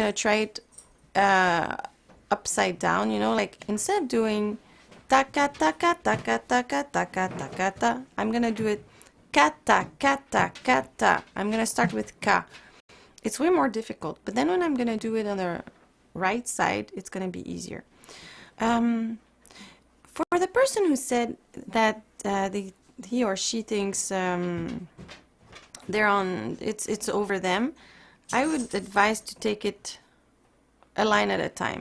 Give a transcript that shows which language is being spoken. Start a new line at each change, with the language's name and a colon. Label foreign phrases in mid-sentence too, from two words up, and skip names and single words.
English: gonna try it upside down, you know, like instead of doing taka taka taka taka taka taka ta, I'm gonna do it kata kata kata. I'm gonna start with ka. It's way more difficult, but then when I'm gonna do it on the right side, it's gonna be easier. For the person who said that he or she thinks it's over them, I would advise to take it a line at a time.